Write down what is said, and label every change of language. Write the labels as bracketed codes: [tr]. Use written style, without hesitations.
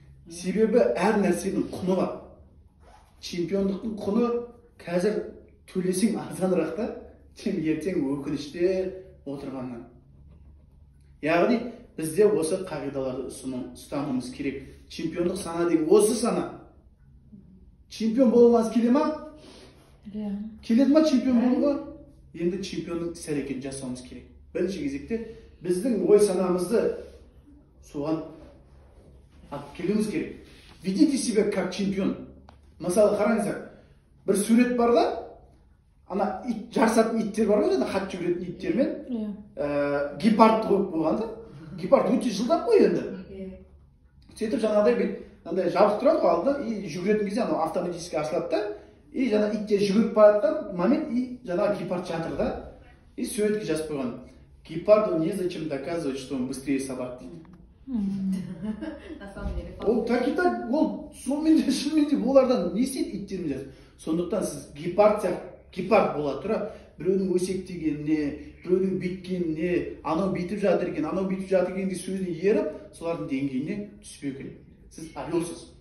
[kk] Себебі әр нәрсенің құны бар. Чемпиондықтың құны қазір төлесең арзанырақ та, ертең өкініште отырғаннан. Яғни бізде осы қағидаларды ұстануымыз керек. Чемпиондық сана деген осы сана. Чемпион болуыңыз келе ма? Келеді ма чемпион болуға? Енді чемпионның іс-әрекетін жасауымыз керек. Бірінші кезекте біздің ой санамызды соған алып келуіміз керек. [ru] Ведите себя как чемпион. [kk] Мысалы қараңыздар, бір сурет бар да, ана жарысатын иттер бар ғой, хат жүгіретін иттермен гепард қойып болған да. Гепард өте жылдам қой енді. Сөйтіп жаңағыдай жабық тұрады ғой алдында, и жүгіретін кезде анау автоматически ашылады да, и жаңа иттер жүгіріп баратқан момент, и жаңа гепард жатыр да, и суретке жазып қойған. [ru] Гепарду незачем доказывать, что он быстрее собак дейді. На самом деле. [kk] Ол так, ол сонымен де олардан не істейді иттермен жазып. Сондықтан сіз гепард бола тұра, біреудің өсектегеніне, біреудің бүйткеніне, анау бүйтіп жатыр екен, анау бүйтіп жатыр екен сөзіне еріп, солардың деңгейіне түспеу керек. Сіз орелсыз.